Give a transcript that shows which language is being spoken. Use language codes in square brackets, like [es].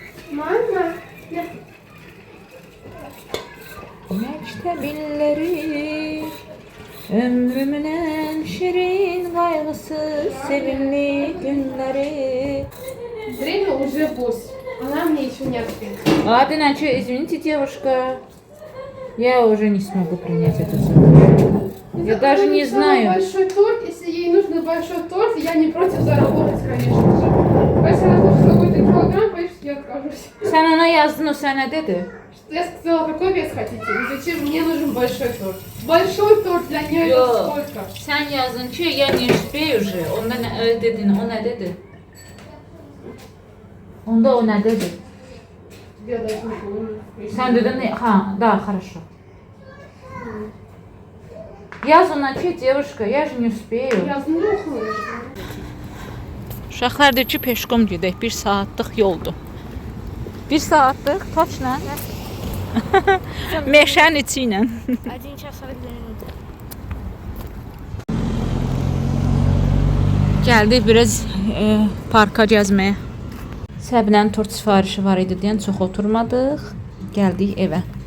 [az] Mama. Məktəb illəri, ömrümün ən şirin qayğısı, sevimli günləri. [ru] Время уже 8. Она мне еще не ответила. Ладно, иначе, извините, девушка, я уже не смогу принять эту задачу. Я даже не знаю. Большой торт, если ей нужен большой торт, я не против заработать, конечно же. Если она хочет какой-то килограмм, конечно, я откажусь. [az] Sen ona yazdın, o sana dedi. [ru] Что я сказала, какой вес хотите? И зачем мне нужен большой торт? Большой торт для нее это [az] Yok. [ru] сколько? [az] Sen yazdın ki, [ru] я не успею уже. [az] Onda ne dedin, o ne dedi? Onda o ne dedi? [ru] Я даже не помню. [az] Sen dedin, ha, [ru] да, хорошо. [az] Yaz ona ki, [ru] девушка, я же не успею. Я знаю. [az] Uşaqlar deyir ki, peşkom gedək, 1 saatlıq yoldur. 1 saatlıq, toçla. Meşənin içi ilə. [ru] 1 час 40 минут. [az] Gəldik biraz parka gəzməyə. Səbinənin tort sifarişi var idi deyən çox oturmadıq. Gəldik evə.